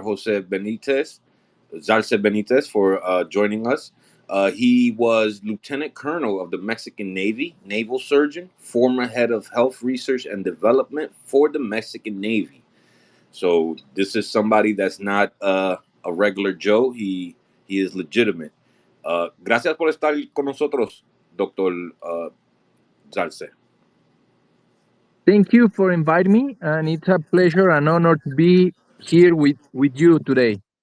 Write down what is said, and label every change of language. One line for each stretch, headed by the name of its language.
English: Jose Benitez, Zalce Benitez, for joining us. He was Lieutenant Colonel of the Mexican Navy, naval surgeon, former head of health research and development for the Mexican Navy. So this is somebody that's not a regular Joe. He is legitimate.
Spanish: Gracias por estar con nosotros, Doctor Zalce.
English: Thank you for inviting me, and it's a pleasure and honor to be here with you today.